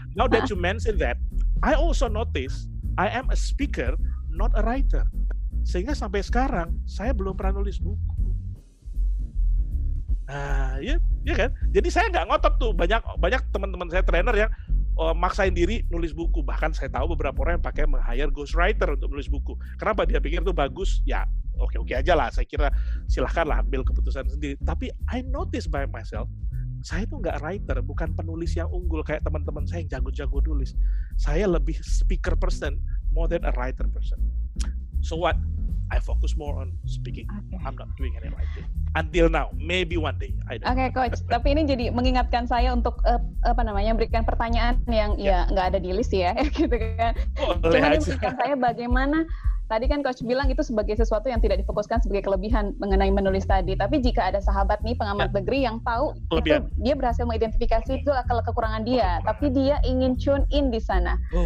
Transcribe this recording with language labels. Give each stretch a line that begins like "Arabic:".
English: Now that you mention that, I also notice I am a speaker, not a writer.
Indonesian: Sehingga sampai sekarang saya belum pernah nulis buku. Nah, ya kan? Jadi saya nggak ngotot tuh. Banyak teman-teman saya trainer yang maksain diri nulis buku. Bahkan saya tahu beberapa orang yang pakai hire ghostwriter untuk nulis buku. Kenapa? Dia pikir itu bagus. Ya, oke aja lah. Saya kira silahkanlah ambil keputusan sendiri. Tapi
English: I notice by myself,
Indonesian: saya itu nggak writer, bukan penulis yang unggul kayak teman-teman saya yang jago-jago nulis. Saya lebih
English: speaker person more than a writer person. So what? I focus more on speaking. I'm not doing any writing until now. Maybe one day.
Indonesian: Oke, Coach. Tapi ini jadi mengingatkan saya untuk berikan pertanyaan yang ya nggak ada di list ya, gitu kan. Cuma ini mengingatkan saya bagaimana. Tadi kan Coach bilang itu sebagai sesuatu yang tidak difokuskan sebagai kelebihan mengenai menulis tadi. Tapi jika ada sahabat nih pengamat negeri yang tahu itu dia berhasil mengidentifikasi itu adalah kekurangan dia, tapi dia ingin tune in di sana.